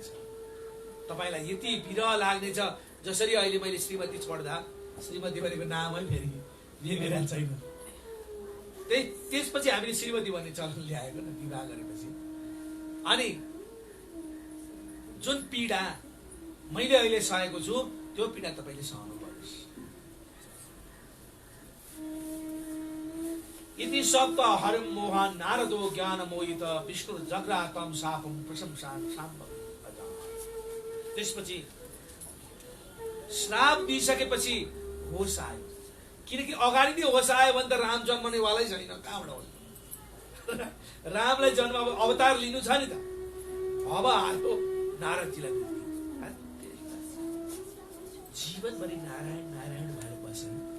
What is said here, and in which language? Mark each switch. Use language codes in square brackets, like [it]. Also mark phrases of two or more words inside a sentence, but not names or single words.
[ne] तपाईलाई यति विरह लाग्नेछ। जसरी अहिले मैले श्रीमती छोड्दा श्रीमती भनेको नामै फेरि बिहेरा छैन। त्यसपछि हामीले श्रीमती भन्ने चलन ल्याएको न विवाह गरेपछि। अनि जुन पीडा मैले अहिले सहेको छु त्यो पीडा तपाईले सहनु पर्छ। [sa] इति शब्द हरिम मोहन नारदो ज्ञान मोहित विष्णु जग्रातम शापम प्रशंसान शाम्भ। [ne] त्यसपछि श्राप दिइसकेपछि होस आयो। किनकि अगाडि नै होस आयो भने त राम जन्मनेवालै छैन। कहाँबाट हो? रामलाई जन्म अवतार लिनु छ नि त। अब आयो नारदजीलाई जीवनभरि नारायण नारायण भएर बसे।